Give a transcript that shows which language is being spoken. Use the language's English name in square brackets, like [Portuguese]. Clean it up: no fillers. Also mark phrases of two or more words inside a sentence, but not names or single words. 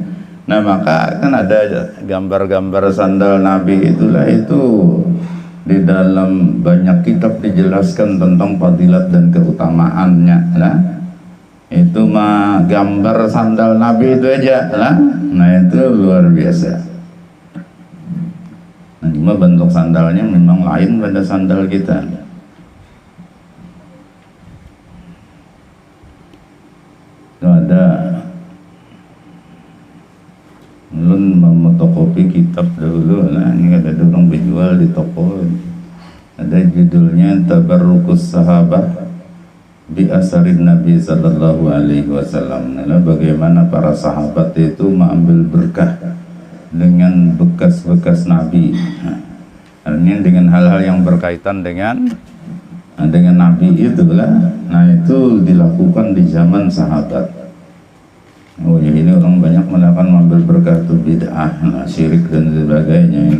[Indonesian] Nah, maka kan ada gambar-gambar sandal Nabi itulah, itu di dalam banyak kitab dijelaskan tentang fadilat dan keutamaannya lah. Itu mah gambar sandal Nabi itu aja lah. Nah, itu luar biasa. Nah, cuma bentuk sandalnya memang lain pada sandal kita. Itu ada ulun memotokopi kitab dahulu lah, ini ada orang berjual di toko, ada judulnya Tabarrukus Sahabah bi Asarin Nabi [Arabic] صلى الله عليه وسلم. [Indonesian] Nah, bagaimana para sahabat itu mengambil berkah dengan bekas-bekas Nabi. Artinya dengan hal-hal yang berkaitan dengan Nabi itulah. Nah, itu dilakukan di zaman sahabat. Oh ya, ini orang banyak melakukan mengambil berkah itu bid'ah, syirik dan sebagainya.